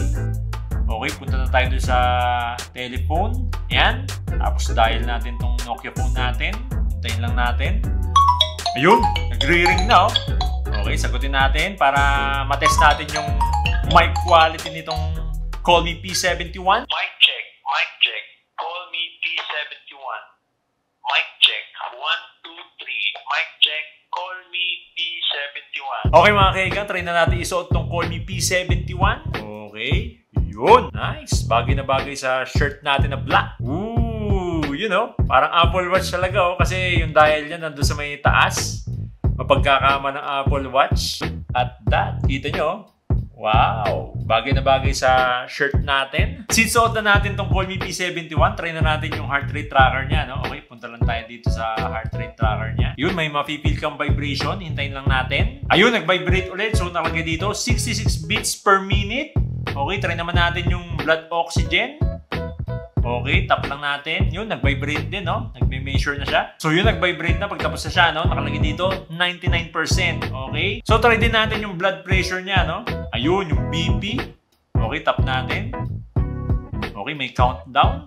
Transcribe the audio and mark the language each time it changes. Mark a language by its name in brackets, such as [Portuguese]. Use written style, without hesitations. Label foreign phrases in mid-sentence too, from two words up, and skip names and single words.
[Filipino] Okay, punta na tayo doon sa telephone. Yan. Tapos dial natin tong Nokia phone natin. Hintayin lang natin. Ayun, nagre-ring na, oh. Okay, sagutin natin para matest natin yung mic quality nitong Call Me P71. [English] Mic check, mic check. Call Me P71. Mic check. 1, 2, 3. Mic check. Call Me P71. [Filipino] Okay mga kaigan, try na natin isuot tong Call Me P71. Okay. Yun, nice. Bagay na bagay sa shirt natin na black. Ooh, [English] you know, [Filipino] parang Apple Watch talaga, oh, kasi yung dial niya nandun sa may taas. Mapagkakama ng Apple Watch. [English] At that, [Filipino] kita nyo, Wow! Bagay na bagay sa shirt natin. Since suot na natin tong Call Me P71, try na natin yung heart rate tracker niya, no? Okay, punta lang tayo dito sa heart rate tracker niya. Yun, may mapipil kang vibration. Hintayin lang natin. Ayun, nag-vibrate ulit. So, nakalagay dito, 66 [English] beats per minute. [Filipino] Okay, try naman natin yung [English] blood oxygen. [Filipino] Okay, tap lang natin. Yun, nag-vibrate din, no? Nag-measure na siya. So, yun, nag-vibrate na. Pagtapos na siya, no? Nakalagay dito, 99%. Okay? So, try din natin yung [English] blood pressure [Filipino] niya, no? Ayun, yung BP. Okay, tap natin. Okay, may countdown.